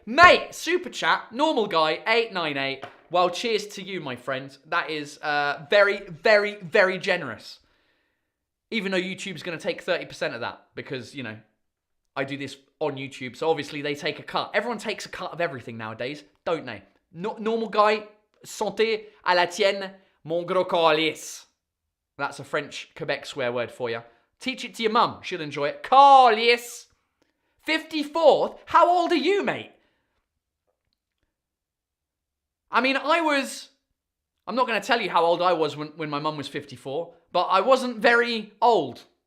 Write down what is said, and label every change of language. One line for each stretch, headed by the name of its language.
English: Mate, super chat, normal guy, 898. Well, cheers to you, my friend. That is very, very, very generous. Even though YouTube's going to take 30% of that because, you know, I do this on YouTube. So obviously they take a cut. Everyone takes a cut of everything nowadays, don't they?
French: Normal guy, santé à la tienne, mon gros calice.
English: That's a French Quebec swear word for you. Teach it to your mum. She'll enjoy it. Calice. 54th? How old are you, mate? I mean, I'm not going to tell you how old I was when my mum was 54, but I wasn't very old.